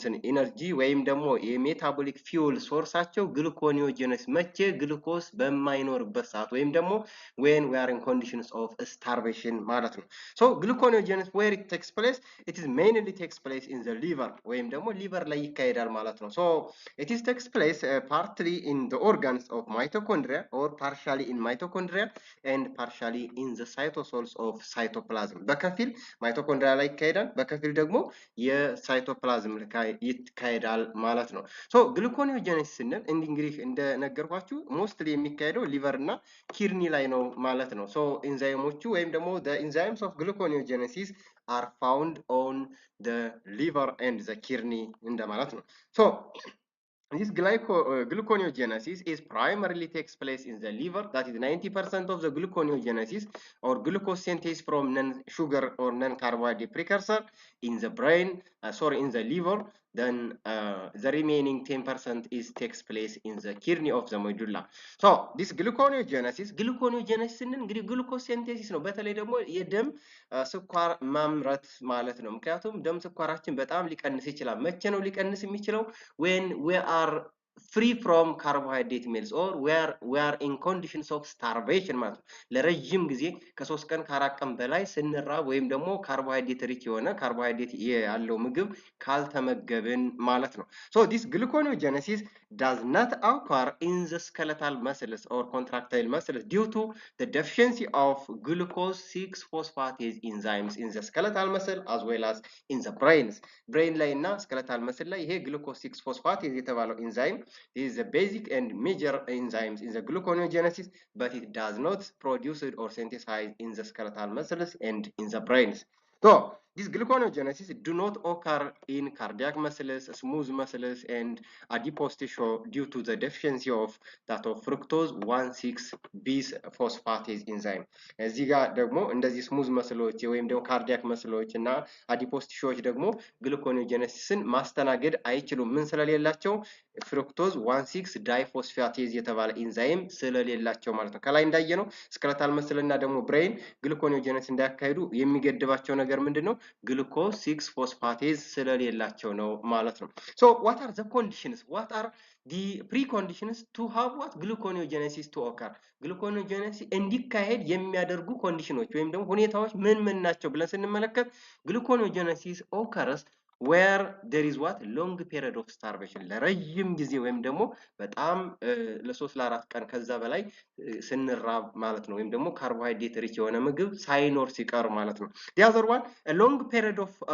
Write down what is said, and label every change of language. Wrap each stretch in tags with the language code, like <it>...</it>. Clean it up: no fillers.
<am>ኢነርጂ ወይም ደግሞ የሜታቦሊክ ፊውል ሶርሳቸው ግሉኮኒዮጀነስ መቼ ግሉኮስ በማይኖርበት ሰዓት ወይም ደግሞ</am> <en>when we are in conditions of starvation</en> <am>ማለት ነው።</am> <en>so gluconeogenesis where it takes place, it is mainly takes place in the liver</en> <am>ወይም ደግሞ liver ላይ ይካሄዳል ማለት ነው።</am> <en>so it is takes place partly in the organs of mitochondria or partially in mitochondria and partially in the cytosols of cytoplasm</en> <am>በከፊል ማይቶኮንድሪያ ላይ ይካሄዳል፣ በከፊል ደግሞ የሳይቶፕላዝም ላይ ይካሄዳል ማለት ነው።</am> <en>so gluconeogenesis</en> <am>ስንል እንግዲህ እንደነገርኳችሁ ሞስትሊ የሚካሄደው ሊቨር እና ኪድኒ ላይ ነው ማለት ነው።</am> <en>so</en> <am>ኢንዛይሞቹ ወይም ደግሞ</am> <en>the enzymes of gluconeogenesis are found on the liver and the kidney</en> <am>እንደማለት ነው።</am> <en>so this gluconeogenesis is primarily takes place in the liver, that is 90% of the gluconeogenesis or glucose synthesis from non-sugar or non-carbohydrate precursor in the brain, in the liver, then the remaining 10% is takes place in the kidney of the medulla. so this gluconeogenesis</en> <am>እንግዲህ</am> <en>glucose synthesis</en> <am>ነው። በተለይ ደግሞ የደም ስኳር ማምረት ማለት ነው። ምክንያቱም ደም ስኳራችን በጣም ሊቀንስ ይችላል። መቼ ነው ሊቀንስ የሚችለው?</am> <en>when we are free from carbohydrate meals or we are in conditions of starvation</en> <am>ማለት ነው። ለረጅም ጊዜ ከ3 ቀን ከ4 ቀን በላይ ስንራብ ወይም ደግሞ ካርቦሃይድሬት ሪች የሆነ ካርቦሃይድሬት ያለው ምግብ ካልተመገብን ማለት ነው።</am> <en>so this gluconeogenesis does not occur in the skeletal muscles or contractile muscles due to the deficiency of glucose 6-phosphatase enzymes in the skeletal muscle as well as in the brain</en> <am>ላይ እና</am> <en>skeletal muscle</en> <am>ላይ ይሄ</am> <en>glucose 6-phosphatase</en> <am>የተባለው</am> <en>enzyme is the basic and major enzymes in the gluconeogenesis, but it does not produce it or synthesize in the skeletal muscles and in the brains. so this gluconeogenesis do not occur in cardiac muscles, smooth muscles, and adipose tissue due to the deficiency of that of fructose 1,6-bisphosphatase enzyme.</en> <am>እዚህ ጋር ደግሞ እንደዚህ ስሙዝ መስሎች ወይም ደግሞ ካርዲያክ መስሎች እና አዲፖስ ቲሹዎች ደግሞ ግሉኮኔogenesisን ማስተናገድ አይችሉም። ምን ስለሌላቸው? ፍሩክቶዝ 1,6-ዳይፎስፋቴዝ የተባለ ኢንዛይም ስለሌላቸው ማለት ነው። ከላይ እንዳየነው ስኬለታል መስልና ደግሞ ብሬን ግሉኮኔogenesis እንዳያካሂዱ የሚገድባቸው ነገር ምንድነው? ግሉኮዝ 6-ፎስፋቴዝ ስለሌላቸው ነው ማለት ነው።</am> <en>so what are the conditions? what are the preconditions to have what gluconeogenesis to occur?</en> <am>ግሉኮኔogenesis እንዲካሄድ የሚያደርጉ ኮንዲሽኖች ወይም ደግሞ ሁኔታዎች ምን ናቸው ብለን ስንመለከት</am> <en>ግሉኮኔogenesis occurs where there is what long period of starvation</en> <am>ለረጅም ጊዜ ወይም ደግሞ በጣም ለ3 ለ4 ቀን ከዛ በላይ ስንራብ ማለት ነው። ወይም ደግሞ ካርቦሃይድሬት ሪች የሆነ ምግብ ሳይኖር ሲቀር ማለት ነው።</am> <en>the other one a long period of</en>